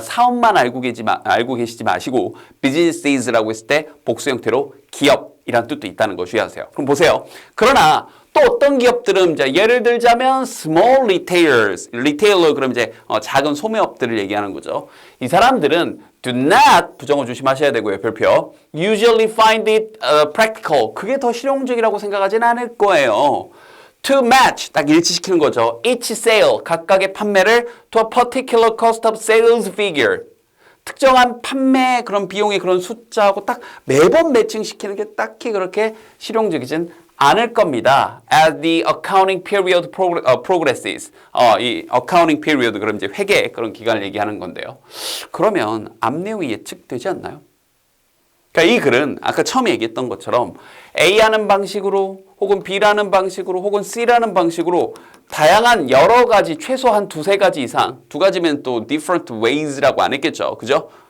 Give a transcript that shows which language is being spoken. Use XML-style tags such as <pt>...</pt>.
<ko>사업만 알고 계시지 마시고 businesses라고 했을 때 복수 형태로 기업이란 뜻도 있다는 거 주의하세요. 그럼 보세요. 그러나 또 어떤 기업들은 자 예를 들자면</ko> <en>small retailers,</en> <ko>retailer 그럼 이제 작은 소매업들을 얘기하는 거죠. 이 사람들은 do not 부정어 조심하셔야 되고요. 별표.</ko> <en>usually find it practical.</en> <ko>그게 더 실용적이라고 생각하지는 않을 거예요.</ko> <en>to match</en> <ko>딱 일치시키는 거죠.</ko> <en>each sale</en> <ko>각각의 판매를</ko> <en>to a particular cost of sales figure.</en> <ko>특정한 판매 그런 비용의 그런 숫자하고 딱 매번 매칭시키는 게 딱히 그렇게 실용적이진 않을 겁니다.</ko> <en>As the accounting period progresses.</en> <ko>이 accounting period 그럼 이제 회계 그런 기간을 얘기하는 건데요. 그러면 앞 내용이 예측되지 않나요? 그러니까 이 글은 아까 처음에 얘기했던 것처럼 A라는 방식으로 혹은 B라는 방식으로 혹은 C라는 방식으로 다양한 여러 가지 최소한 두세 가지 이상 두 가지면 또</ko> <en>different ways</en> <ko>라고 안 했겠죠. 그죠?</ko>